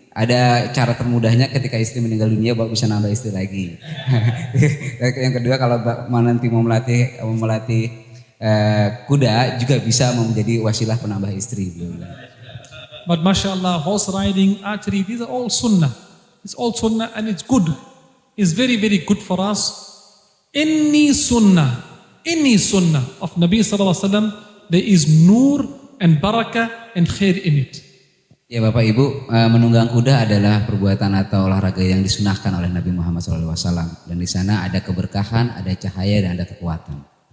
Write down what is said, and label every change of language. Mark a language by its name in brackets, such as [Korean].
[Indonesian] Ada cara termudahnya ketika istri meninggal dunia, Bapak bisa nambah istri lagi. Yang kedua, kalau nanti mau melatih kuda juga bisa menjadi wasilah penambah istri. [English] But mashallah, horse riding, archery, these are all sunnah. It's all sunnah and it's good. It's very, very good for us. Any sunnah of Nabi sallallahu alaihi wasallam, there is nur and barakah and khair in it. [Indonesian] Ya Bapak Ibu, menunggang kuda adalah perbuatan atau olahraga yang disunahkan oleh Nabi Muhammad SAW. Dan di sana ada keberkahan, ada cahaya dan ada kekuatan.